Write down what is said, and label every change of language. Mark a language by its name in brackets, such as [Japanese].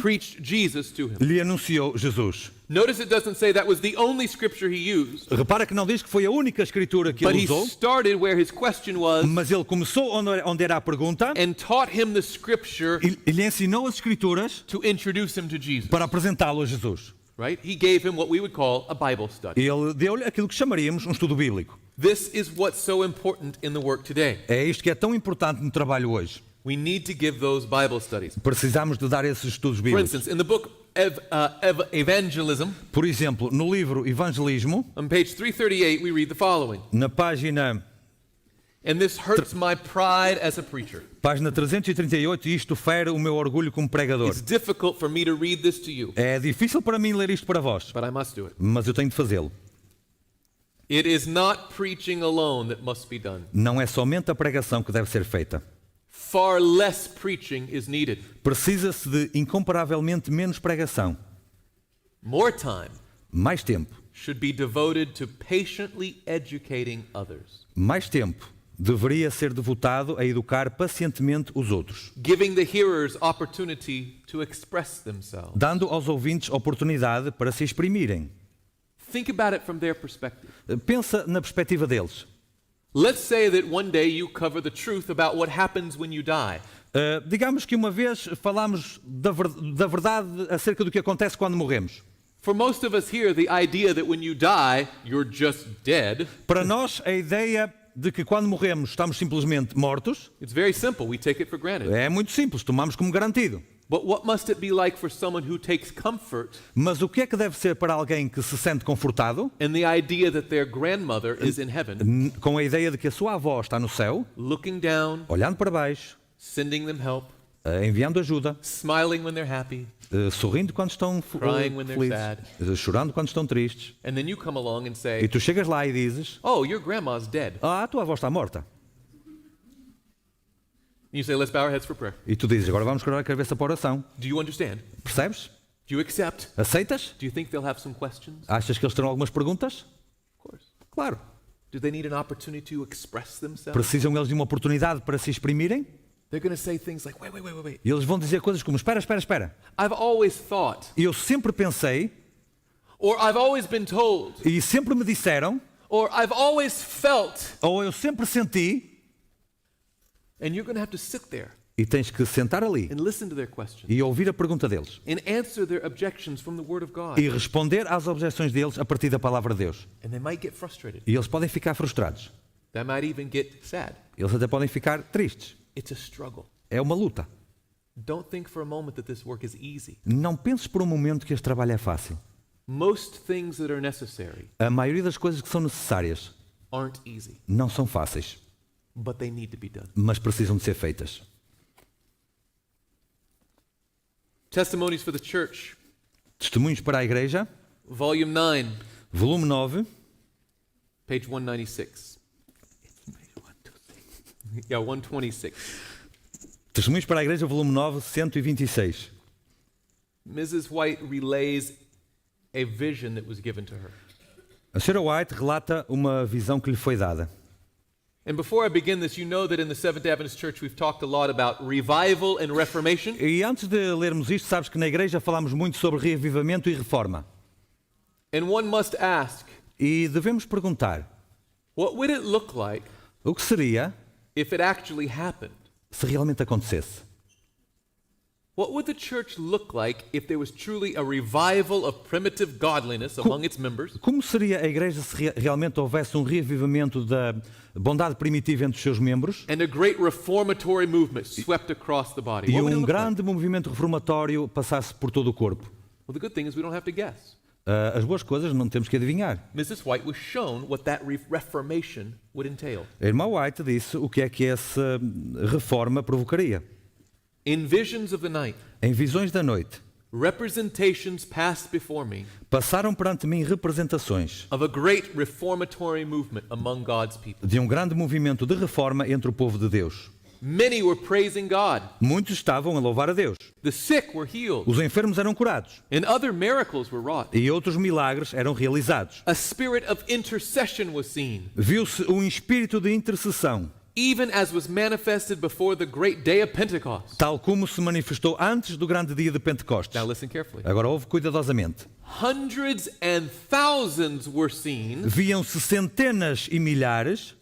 [English] preached Jesus to him. [Portuguese] lhe anunciou Jesus. [English] Notice it doesn't say that was the only scripture he used, [Portuguese] Repara que não diz que foi a única escritura que [English] but [Portuguese] ele [English] he [Portuguese] usou, [English] started where his question was [Portuguese] mas ele começou onde era a pergunta [English] and taught him the scripture [Portuguese] e lhe ensinou as escrituras [English] to introduce him to Jesus. [Portuguese] para apresentá-lo a Jesus. [English] Right? He gave him what we would call a Bible study. [Portuguese] Ele deu-lhe aquilo que chamaríamos um estudo bíblico. [English] This is what's so important in the work today. [Portuguese] É isto que é tão importante no trabalho hoje. [English] We need to give those Bible studies. [Portuguese] Precisamos de dar esses estudos [English] For [Portuguese] bíblicos. [English] instance, in the book of Evangelism, [Portuguese] Por exemplo, no livro Evangelismo, [English] on page 338, we read the following. [Portuguese] na página [English] And this hurts my pride as a preacher. [Portuguese] 338, isto fere o meu orgulho como pregador. [English] It's difficult for me to read this to you, [Portuguese] É difícil para mim ler isto para vós, [English] but I must do it. [Portuguese] mas eu tenho de fazê-lo. [English] It is not preaching alone that must be done. [Portuguese] Não é somente a pregação que deve ser feita. [English] Far less preaching is needed. [Portuguese] Precisa-se de incomparavelmente menos pregação. [English] More time [Portuguese] Mais tempo. [English] should be devoted to patiently educating others, [Portuguese] Mais tempo deveria ser devotado a educar pacientemente os outros, [English] giving the hearers opportunity to express themselves. [Portuguese] dando aos ouvintes oportunidade para se exprimirem. [English] Think about it from their perspective. [Portuguese] Pensa na perspectiva deles. [English] Let's say that one day you cover the truth about what happens when you die. [Portuguese] Digamos que uma vez falámos da verdade acerca do que acontece quando morremos. [English] For most of us here, the idea that when you die, you're just dead, [Portuguese] Para nós, a ideia de que quando morremos estamos simplesmente mortos [English] it's very simple. We take it for granted. [Portuguese] é muito simples, tomamos como garantido. [English] But what must it be like for someone who takes comfort [Portuguese] Mas o que é que deve ser para alguém que se sente confortado [English] in the idea that their grandmother is in heaven, [Portuguese] com a ideia de que a sua avó está no céu, [English] looking down, [Portuguese] olhando para baixo, [English] sending them help, [Portuguese] enviando ajuda, [English] smiling when they're happy, [Portuguese] sorrindo quando estão [English] Crying when they're [Portuguese] felizes, chorando quando estão tristes. [English] and then you come along and [Portuguese] E [English] say, [Portuguese] tu chegas lá e dizes, [English] "Oh, your grandma's dead." [Portuguese] a tua avó está morta. [English] And you say, "Let's bow our heads for prayer." [Portuguese] E tu dizes, agora vamos curar a cabeça para a oração. [English] Do you understand? [Portuguese] Percebes? [English] Do you accept? [Portuguese] Aceitas? [English] Do you think they'll have some questions? [Portuguese] Achas que eles terão algumas perguntas? [English] Of course. [Portuguese] Claro. [English] Do they need an opportunity to express themselves? [Portuguese] Precisam eles de uma oportunidade para se exprimirem? [English] They're going to say things like, wait. [Portuguese] E eles vão dizer coisas como, espera. [English] I've always thought, [Portuguese] Eu sempre pensei, [English] or I've always been told, [Portuguese] e sempre me disseram, [English] or I've always felt, [Portuguese] ou eu sempre senti, [English] and you're going to have to sit there [Portuguese] E tens que sentar ali [English] and listen to their questions [Portuguese] e ouvir a pergunta deles. [English] and answer their objections from the Word of God. [Portuguese] E responder às objeções deles a partir da palavra de Deus. [English] And they might get frustrated. [Portuguese] E eles podem ficar frustrados. [English] They might even get sad. [Portuguese] Eles até podem ficar tristes. [English] It's a struggle. [Portuguese] É uma luta. [English] Don't think for a moment that this work is easy. [Portuguese] Não penses por um momento que este trabalho é fácil. [English] Most things that are necessary [Portuguese] A maioria das coisas que são necessárias [English] aren't easy, [Portuguese] não são fáceis, [English] but they need to be done. [Portuguese] mas precisam de ser feitas. [English] Testimonies for the Church, [Portuguese] Testemunhos para a Igreja, [English] Volume 9, [Portuguese] volume 9, [English] page 196. Yeah, 126. [Portuguese] Testemunhos para a Igreja, volume 9, 126. [English] Mrs. White relays a vision that was given to her. [Portuguese] A Sarah White relata uma visão que lhe foi dada. [English] And before I begin this, you know that in the Seventh Adventist Church we've talked a lot about revival and reformation. [Portuguese] E antes de lermos isto, sabes que na Igreja falamos muito sobre reavivamento e reforma. [English] And one must ask, [Portuguese] E devemos perguntar, [English] what would it look like [Portuguese] o que seria [English] if it actually happened? [Portuguese] se realmente acontecesse? [English] What would the church look like if there was truly a revival of primitive godliness among its members? [Portuguese] Como seria a Igreja se realmente houvesse um reavivamento da bondade primitiva entre os seus membros [English] And a great reformatory movement swept across the body. [Portuguese] e [English] What would it [Portuguese] um [English] look like? [Portuguese] grande movimento reformatório passasse por todo o corpo? [English] Well, the good thing is we don't have to guess. [Portuguese] As boas coisas não temos que adivinhar. [English] Mrs. White was shown what that reformation would entail. [Portuguese] A irmã White disse o que é que essa reforma provocaria. [English] In visions of the night, [Portuguese] Em visões da noite, [English] representations passed before me [Portuguese] passaram perante mim representações [English] of a great reformatory movement among God's people. [Portuguese] de um grande movimento de reforma entre o povo de Deus. [English] Many were praising God. [Portuguese] Muitos estavam a louvar a Deus. [English] The sick were healed, [Portuguese] Os enfermos eram curados [English] and other miracles were wrought. [Portuguese] e outros milagres eram realizados. [English] A spirit of intercession was seen, [Portuguese] Viu-se um espírito de intercessão, [English] even as was manifested before the great day of Pentecost. [Portuguese] tal como se manifestou antes do grande dia de Pentecostes. [English] Now listen carefully. [Portuguese] Agora ouve cuidadosamente. [English] Hundreds and thousands were seen [Portuguese] Viam-se centenas e milhares